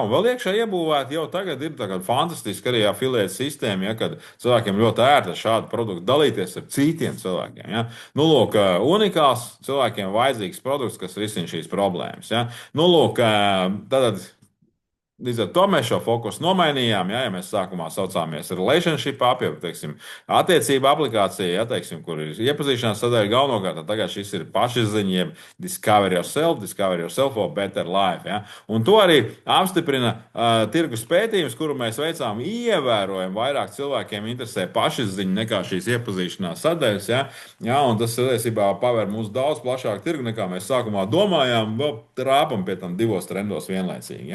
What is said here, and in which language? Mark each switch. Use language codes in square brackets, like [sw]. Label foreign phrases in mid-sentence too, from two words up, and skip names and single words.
[lv] Un vēl iekšā iebūvēt jau tagad ir fantastiski arī afiliēta sistēma, ja? Kad cilvēkiem ļoti ērti ar šādu produktu dalīties ar citiem cilvēkiem. Ja? Nu, lūk, unikāls cilvēkiem vajadzīgs produkts, kas risina šīs problēmas. Ja? Nu, lūk, tātad. Līdz ar to mēs šo fokusu nomainījām. Ja mēs sākumā saucāmies [en] relationship app, [lv] jau teiksim, attiecība aplikācija, ja, teiksim, kur ir iepazīšanās sadaļa galvenokārt, tad tagad šis ir pašizziņa, jeb [en] discover yourself for better life. [lv] Ja. Un to arī apstiprina tirgus pētījums, kuru mēs veicām ievērojami vairāk cilvēkiem interesē pašizziņa nekā šīs iepazīšanās sadaļas. Ja. Ja, un tas patiesībā paver mums daudz plašāku tirgu, nekā mēs sākumā domājām, vēl rāpam pie tam divos trendos vienlaicīgi.